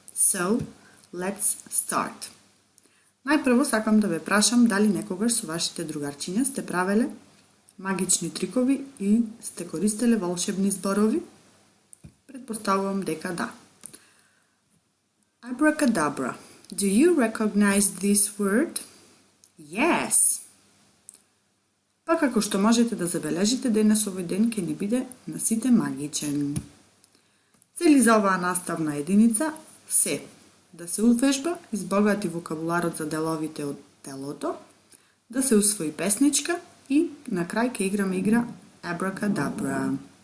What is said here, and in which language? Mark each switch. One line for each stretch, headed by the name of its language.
English: So, let's start.
Macedonian: Најпрво сакам да ве прашам дали некогаш со вашите другарчиња сте правеле магични трикови и сте користеле волшебни зборови? Предпоставувам дека да.
English: Abracadabra. Do you recognize this word? Yes.
Macedonian: Па како што можете да забележите, денес овој ден ќе ни биде на сите магичен. Цели за оваа наставна единица се да се увежба, избогати вокабуларот за деловите од телото, да се усвои песничка и на крај ќе играме игра Abracadabra.